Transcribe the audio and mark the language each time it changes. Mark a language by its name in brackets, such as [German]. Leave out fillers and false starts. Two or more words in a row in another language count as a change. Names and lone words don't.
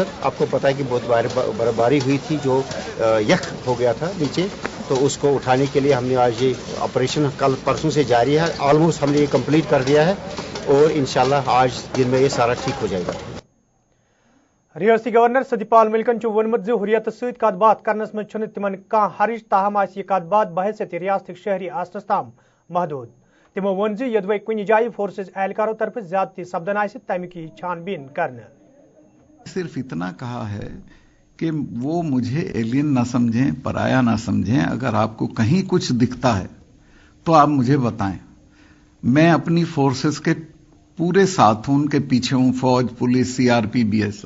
[Hindi] आपको पता है कि बहुत बर्फबारी हुई थी, जो यख हो गया था नीचे, तो उसको उठाने के लिए हमने आज ये ऑपरेशन कल परसों से जारी है। ऑलमोस्ट हमने ये कंप्लीट कर दिया है और इंशाल्लाह आज दिन में ये सारा ठीक हो जाएगा। [Kashmiri] रियासती गवर्नर सत्यपाल मलिकन वोनमुत जो हुर्रियत सत कत बात करनस मज छुन तिमन कह हर्ज ताहम आस यह कत बात बहैसियत रियासत शहरी आसनस ताम महदूद। तिमो वोन जो यदि कुछ जाय फोर्सेस एहलकारों तरफ ज्यादती सपदन आस तमिक छानबीन करने। [Hindi] सिर्फ इतना कहा है कि वो मुझे एलियन ना समझें, पराया ना समझें। अगर आपको कहीं कुछ दिखता है तो आप मुझे बताएं। मैं अपनी फोर्सेस के पूरे साथ हूं, उनके पीछे हूं, फौज, पुलिस, सीआरपी, बीएसएफ।